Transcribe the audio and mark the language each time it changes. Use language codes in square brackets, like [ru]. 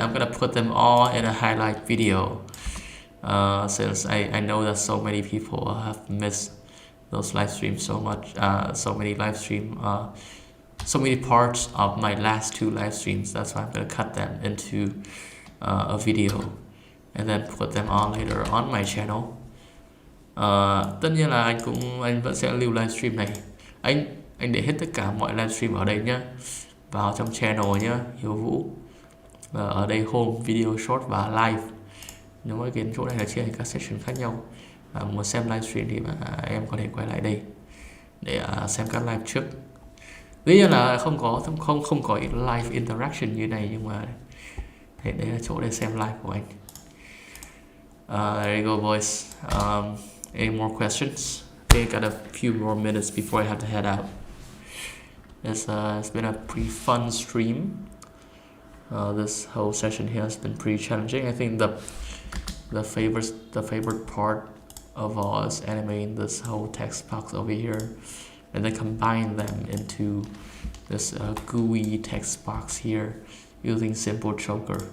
[en] I'm gonna put them all in a highlight video, since I know that so many people have missed those live streams so much. So many parts of my last 2 live streams. That's why I'm gonna cut them into a video and then put them all later on my channel. [vi] Tất nhiên là anh vẫn sẽ lưu livestream này. Anh để hết tất cả mọi livestream ở đây nhá, vào trong channel nhá, Hiếu Vũ. Ở đây home, video, short và live. Nếu mà cái chỗ này là chia thành các section khác nhau. Muốn xem livestream thì em có thể quay lại đây để xem các live trước. Tuy nhiên là không có live interaction như này, nhưng mà đây là chỗ để xem live của anh. [en] There you go, boys. Any more questions? Okay, got a few more minutes before I have to head out. It's been a pretty fun stream. This whole session here has been pretty challenging. I think the favorite part of all is animating this whole text box over here, and then combine them into this gooey text box here using simple choker.